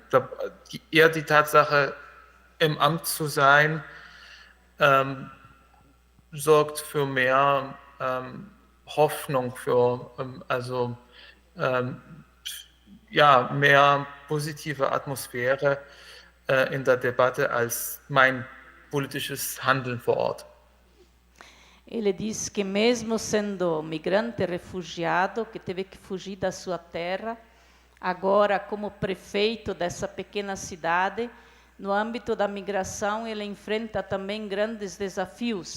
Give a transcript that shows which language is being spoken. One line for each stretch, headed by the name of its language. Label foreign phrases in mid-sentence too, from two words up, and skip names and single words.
German: Ich glaube, eher die Tatsache, im Amt zu sein, sorgt für mehr Hoffnung, für mehr positive Atmosphäre in der Debatte als mein politisches Handeln vor Ort.
Portuguese: Ele diz que mesmo sendo migrante refugiado, que teve que fugir da sua terra, agora como prefeito dessa pequena cidade, no âmbito da migração ele enfrenta também grandes desafios.